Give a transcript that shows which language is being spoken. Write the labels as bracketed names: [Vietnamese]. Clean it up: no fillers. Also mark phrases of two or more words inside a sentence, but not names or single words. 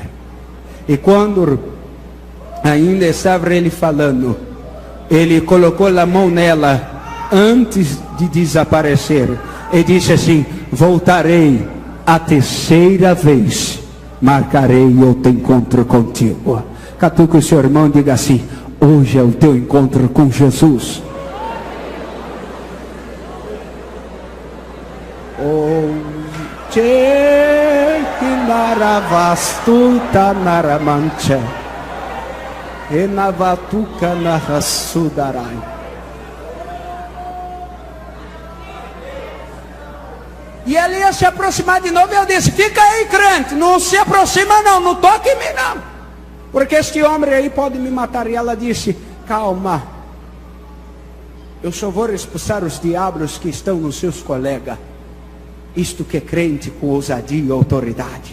[Portuguese] E quando ainda estava ele falando, ele colocou a mão nela antes de desaparecer e disse assim: voltarei a terceira vez, marcarei outro encontro contigo. Catuque o seu irmão e diga assim: hoje é o teu encontro com Jesus. Hoje que naravastuta naramancha e navatuca narasudarai. E ele ia se aproximar de novo, e eu disse: fica aí, crente, não se aproxima não, não toque em mim não, porque este homem aí pode me matar. E ela disse: calma, eu só vou expulsar os diabos que estão nos seus colegas. Isto que é crente com ousadia e autoridade.